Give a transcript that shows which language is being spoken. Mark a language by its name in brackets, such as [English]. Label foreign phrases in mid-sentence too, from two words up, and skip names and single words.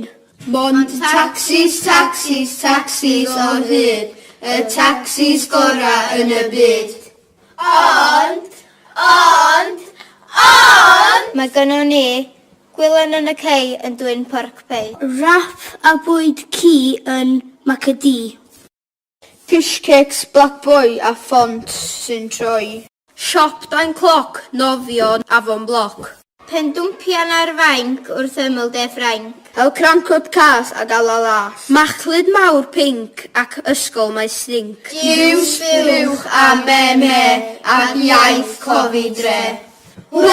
[Welsh] Mond taxis o hyd, y taxis gorau yn y byd. Ond! Mae gynnon ni gwylen yn y cei yn dwyn porc pei. Rap a bwyd ci yn Macadee. [English] Fish cakes, black boy [Welsh] a ffont sy'n troi. Siop dan cloc, nofio, afon bloc. Pendwmpian ar fainc wrth ymyl de Ffrainc. Hel crancod cas a gael a las. Machlud mawr pink ac ysgol mae stink. Giws, buwch a meme ac iaith cofi dre.